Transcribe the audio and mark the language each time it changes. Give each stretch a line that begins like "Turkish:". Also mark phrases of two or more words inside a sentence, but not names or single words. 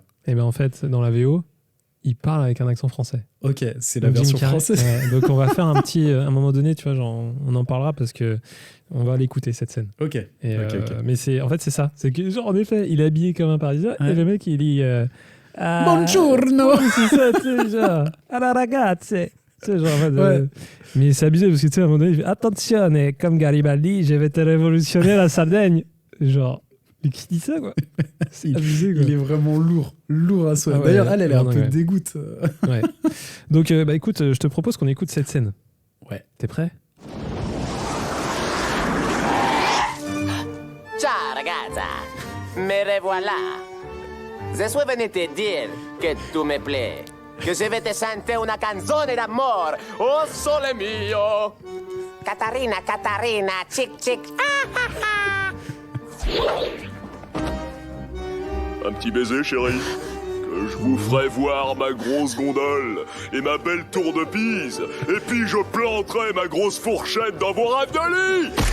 French: Eh bien en fait, dans la VO, il parle avec un accent français. Ok, c'est la Donc, version Jim Carrey, française. ouais, donc on va faire un moment donné, tu vois, genre, on en parlera parce que on va l'écouter cette scène. Ok. Et, Ok. Mais c'est ça. C'est que, genre, en effet, il est habillé comme un Parisien et le mec, il dit
Italian: Buongiorno.
French: ouais, c'est ça, tu sais, genre,
Italian: alla ragazze.
French: Tu sais, genre, en fait, mais c'est abusé parce que, tu sais, à un moment donné, il fait attention, comme Garibaldi, je vais te révolutionner la Sardaigne. Genre, mais qui dit ça, quoi? C'est abusé, quoi. Il est vraiment lourd à souhait. Ah ouais, D'ailleurs, elle est un peu ouais. dégoûte. Ouais. Donc, écoute, je te propose qu'on écoute cette scène. Ouais. T'es prêt?
Italian: Ciao ragazza,
French: me revoilà. Je suis venu te dire que tu me plais, que je vais te chanter
Italian: una canzone d'amor, oh sole mio.
French: Catarina, chic chic. Un petit baiser, chérie. Que je vous ferai voir ma grosse gondole et ma belle tour de Pise. Et puis je planterai ma grosse fourchette dans vos raviolis.